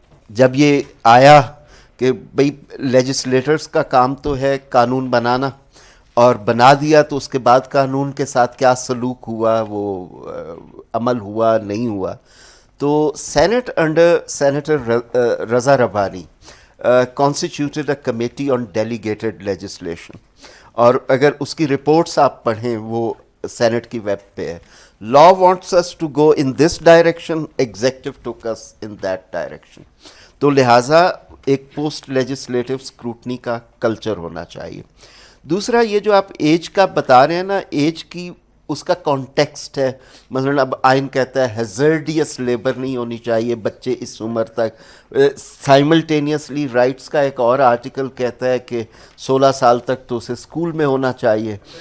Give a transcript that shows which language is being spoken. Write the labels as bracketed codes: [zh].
[ur] جب یہ آیا کہ بھئی لیجسلیٹرز کا کام تو ہے قانون بنانا اور بنا دیا تو اس کے بعد قانون کے ساتھ کیا سلوک ہوا وہ عمل ہوا نہیں ہوا تو Saint under senator Raza Rabbani [en] constituted a committee on delegated legislation [ur] اور اگر اس کی رپورٹس آپ پڑھیں وہ سینٹ کی ویب پہ ہے. [en] law wants us to go in this direction, executive took us in that direction. [ur] تو لہٰذا ایک پوسٹ لیجسلیٹو اسکروٹنی کا کلچر ہونا چاہیے. دوسرا یہ جو آپ ایج کا بتا رہے ہیں نا ایج کی اس کا کانٹیکسٹ ہے. مثلاً اب آئین کہتا ہے ہیزرڈیس لیبر نہیں ہونی چاہیے بچے اس عمر تک. سائملٹینیسلی رائٹس کا ایک اور آرٹیکل کہتا ہے کہ 16 سال تک تو اسے اسکول میں ہونا چاہیے.